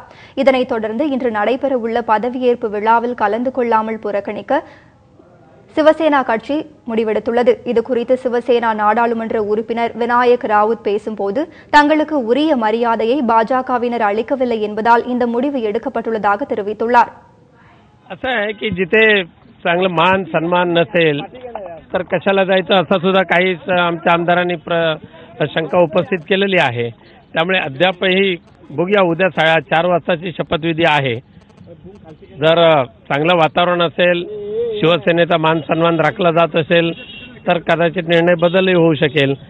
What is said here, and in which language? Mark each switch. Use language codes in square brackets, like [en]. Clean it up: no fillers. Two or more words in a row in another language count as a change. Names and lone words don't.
[ta] இதனைத் தொடர்ந்து இன்று நடைபெறவுள்ள பதவியேற்பு விழாவில் கலந்து கொள்ளாமல் புறக்கணிக்க சிவசேனா கட்சி முடிவெடுத்துள்ளது. இதுகுறித்து சிவசேனா நாடாளுமன்ற உறுப்பினர் விநாயக் ராவுத் பேசும்போது, தங்களுக்கு உரிய மரியாதையை பாஜகவினர் அளிக்கவில்லை என்பதால் இந்த முடிவு எடுக்கப்பட்டுள்ளதாக தெரிவித்துள்ளார். [mr] असं आहे की जिथे चांगलं मान सन्मान नसेल तर कशाला जायचं असं सुद्धा काही आमच्या आमदारांनी शंका उपस्थित केलेली आहे. त्यामुळे अद्यापही बघूया, उद्या 4:30 वाजताची शपथविधी आहे. जर चांगलं वातावरण असेल, शिवसेनेचा मान सन्मान राखला जात असेल तर कदाचित निर्णय बदलही होऊ शकेल.